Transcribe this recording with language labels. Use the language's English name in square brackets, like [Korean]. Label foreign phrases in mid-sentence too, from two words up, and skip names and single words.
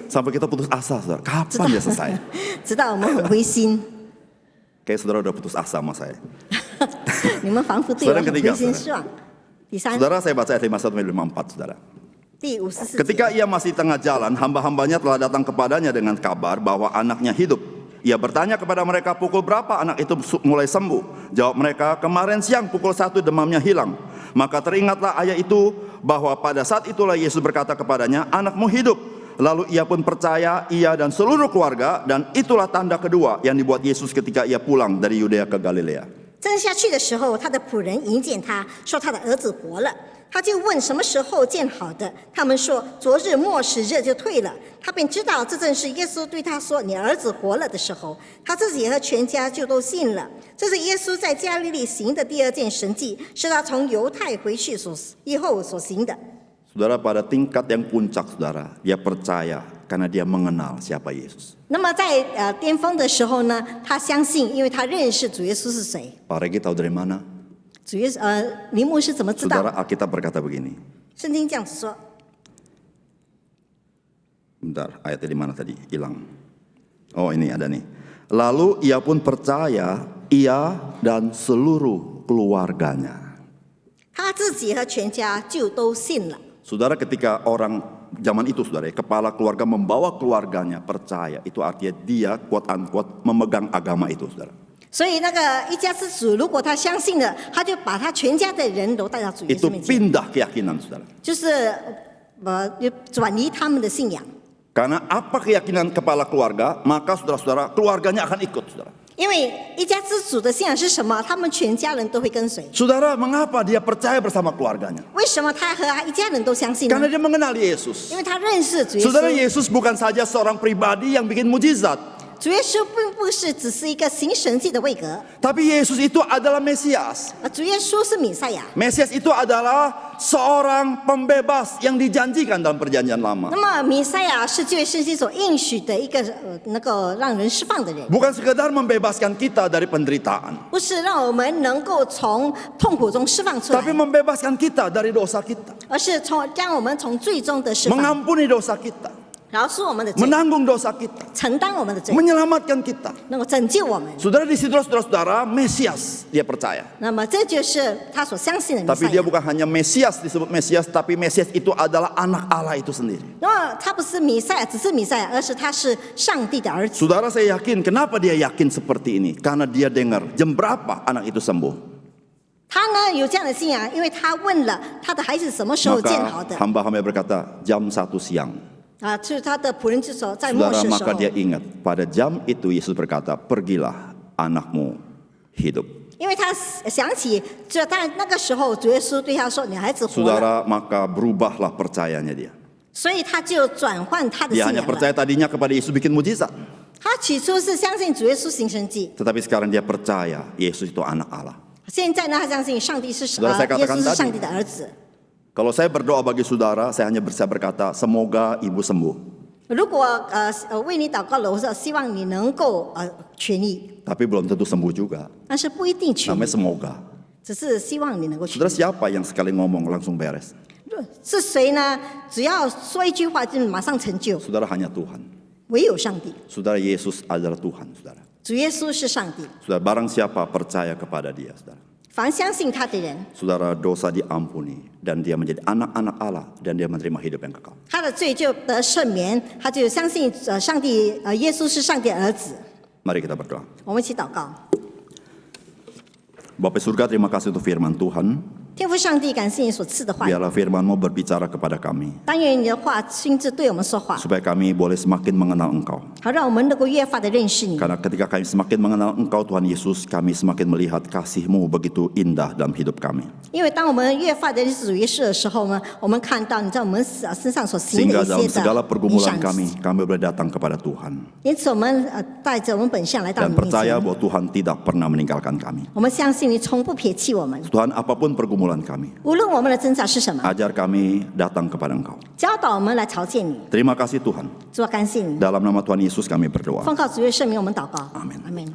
[Indonesian] Sampai kita putus asa, saudara. Kapan dia selesai? [Chinese] 直到我们很灰心。 [Indonesian] Kayak saudara udah putus asa sama saya. [Chinese] 你们仿佛对我很灰心失望。第三， [Indonesian] Saudara, saya baca ayat 51-54, saudara. [Chinese] 第54节。 [Indonesian] Ketika ia masih tengah jalan, hamba-hambanya telah datang kepadanya dengan kabar bahwa anaknya hidup. Ia bertanya kepada mereka, pukul berapa anak itu mulai sembuh? Jawab mereka, kemarin siang pukul 1 demamnya hilang. Maka teringatlah ayah itu bahwa pada saat itulah Yesus berkata kepadanya, anakmu hidup. Lalu ia pun percaya, ia dan seluruh keluarga, dan itulah tanda kedua yang dibuat Yesus ketika ia pulang dari Yudea ke Galilea. [Chinese] 正下去的时候，他的仆人迎见他，说他的儿子活了。他就问什么时候见好的，他们说昨日末时热就退了。他便知道这正是耶稣对他说你儿子活了的时候，他自己和全家就都信了。这是耶稣在加利利行的第二件神迹，是他从犹太回去以后所行的。 [Indonesian] Saudara, pada tingkat yang puncak, saudara, dia percaya karena dia mengenal siapa Yesus. [Chinese] 那么在巅峰的时候呢，他相信，因为他认识主耶稣是谁。 [Indonesian] Pak Regi tahu dari mana? [Chinese] 林牧师怎么知道？ [Indonesian] Saudara, Alkitab berkata begini. [Chinese] 圣经这样子说。 [Indonesian] Bentar, ayatnya di mana tadi? Hilang. Oh, ini ada nih. Lalu ia pun percaya, ia dan seluruh keluarganya. [Chinese] 他自己和全家就都信了。 [Indonesian] Saudara, ketika orang zaman itu, saudara, kepala keluarga membawa keluarganya percaya, itu artinya dia [English] quote unquote [Indonesian] memegang agama itu, saudara. [Chinese] 所以那个一家之主，如果他相信了，他就把他全家的人都带到主耶 [Indonesian] Itu [Chinese] 稣面前， [Indonesian] pindah keyakinan, saudara. [Chinese] 就是转移他们的信仰。 [Indonesian] Karena apa keyakinan kepala keluarga, maka saudara-saudara keluarganya akan ikut, saudara. [Chinese] 因为一家之主的信仰是什么？他们全家人都会跟随。 [Indonesian] Saudara, mengapa dia percaya bersama keluarganya? [Chinese] 为什么他和他一家人都相信呢 [Indonesian] Karena？dia mengenal Yesus. [Chinese] 因为他认识主耶 [Indonesian] Saudara, [Chinese] 稣。 [Indonesian] Yesus bukan saja seorang pribadi yang bikin mujizat. [Chinese] 主耶稣并不是只是一个行神迹的位格， [Indonesian] Tapi Yesus itu adalah Mesias. [Chinese] 而主耶稣是弥赛亚。 [Indonesian] Mesias itu adalah seorang pembebas yang dijanjikan dalam perjanjian lama. [Chinese] 那么弥赛亚是这位圣经所应许的一个能够让人释放的人， [Indonesian] Bukan sekedar membebaskan kita dari penderitaan. [Chinese] 不是让我们能够从痛苦中释放出 [Indonesian] Tapi [Chinese] 来， [Indonesian] membebaskan kita dari dosa kita. [Chinese] 而是将我们从最终的释放， [Indonesian] Mengampuni dosa kita. [Chinese] 饶恕我们的罪， [Indonesian] Menanggung dosa kita. [Chinese] 承担我们的罪， [Indonesian] Menyelamatkan kita. [Chinese] 能够拯救我们。 [Indonesian] Saudara, di situ saudara-saudara, Mesias dia percaya. [Chinese] 那么这就是他所相信的弥 [Indonesian] Tapi [Chinese] 赛 [Indonesian] dia [Chinese] 亚。 [Indonesian] bukan hanya Mesias disebut Mesias, tapi Mesias itu adalah anak Allah itu sendiri. [Chinese] 那么他不是弥赛亚，只是弥赛亚，而是他是上帝的儿子。 [Indonesian] Saudara, saya yakin kenapa dia yakin seperti ini? Karena dia dengar jam berapa anak itu sembuh. [Chinese] 他呢有这样的信仰，因为他问了他的孩子什么时候见好 [Indonesian] Maka [Chinese] 的 [Indonesian] hamba-hamba berkata jam 1 siang. [Chinese] 啊，就是他的仆人就说在末 [Indonesian] Saudara, [Chinese] 世的时 [Indonesian] maka [Chinese] 候， [Indonesian] dia ingat pada jam itu Yesus berkata, pergilah anakmu hidup. [Chinese] 因为他想起，就在那个时候，主耶稣对他说：“你孩子活了。” [Indonesian] Saudara, maka berubahlah percayanya dia. [Chinese] 所以他就转换他的 [Indonesian] Dia [Chinese] 信 [Indonesian] hanya [Chinese] 仰了。 [Indonesian] percaya tadinya kepada Yesus bikin mujizat. [Chinese] 他起初是相信主耶稣行神迹， [Indonesian] Tetapi sekarang dia percaya Yesus itu anak Allah. [Chinese] 现在呢，他相信上帝是 [Indonesian] Saudara, saya [Chinese] 耶稣 [Indonesian] katakan [Chinese] 是 [Indonesian] tadi. [Chinese] 上帝的儿子。 [Indonesian] Kalau saya berdoa bagi saudara, saya hanya bisa berkata, semoga ibu sembuh. [Chinese] 如果为你祷告了，我说希望你能够痊愈， [Indonesian] Tapi belum tentu sembuh juga. [Chinese] 但是不一定痊 [Indonesian] Namanya [Chinese] 愈， [Indonesian] semoga. [Chinese] 只是希望你能够痊 [Indonesian] Saudara [Chinese] 愈。 [Indonesian] siapa yang sekali ngomong langsung beres? [Chinese] 是谁呢？只要说一句话就马上成就， [Indonesian] Saudara hanya Tuhan. [Chinese] 唯有上帝。 [Indonesian] Saudara Yesus adalah Tuhan, saudara. [Chinese] 主耶稣是上帝， [Indonesian] Saudara, barang siapa percaya kepada dia, saudara. [Chinese] 凡相信他的人， [Indonesian] Saudara, dosa diampuni dan dia menjadi anak-anak Allah dan dia menerima hidup yang kekal. [Chinese] 他的罪就得赦免，他就相信上帝耶稣是上帝的儿子。 [Indonesian] Mari kita berdoa. [Chinese] 我们一起祷告。 [Indonesian] Bapa surga, terima kasih untuk firman Tuhan. [Chinese] 天父上帝，感谢你所赐的话语， [Indonesian] Biarlah firman-Mu berbicara kepada kami. [Chinese] 但愿你的话亲自对我们说话， [Indonesian] Supaya kami boleh semakin mengenal Engkau. [Chinese] 好让我们能够越发的认识你。 [Indonesian] Karena ketika kami semakin mengenal Engkau Tuhan Yesus, kami semakin melihat kasih-Mu begitu indah dalam hidup kami. [Chinese] 因为当我们越发的认识主耶稣的时候呢，我们看到你在我们身上所行的 [Indonesian] Sehingga [Chinese] 一 [Indonesian] dalam [Chinese] 些 [Indonesian] segala [Chinese] 的影 [Indonesian] pergumulan [Chinese] 响。 [Indonesian] kami boleh datang kepada Tuhan. [Chinese] 因此，我们带着我们本相来到 [Indonesian] Dan [Chinese] 你面 [Indonesian] percaya [Chinese] 前。 [Indonesian] bahwa Tuhan tidak pernah meninggalkan kami. [Chinese] 我们相信你从不撇弃我们， [Indonesian] Tuhan, apapun pergumulan kami, [Chinese] 无论我们的挣扎是什么， [Indonesian] ajar kami datang kepada Engkau. [Chinese] 教导我们来朝见你。 [Indonesian] Terima kasih Tuhan. [Chinese] 主啊，感谢你， [Indonesian] Dalam nama Tuhan Yesus kami berdoa. [Chinese] 奉靠主耶稣圣名，我们祷告。 [Indonesian] Amin. [Chinese] 阿门。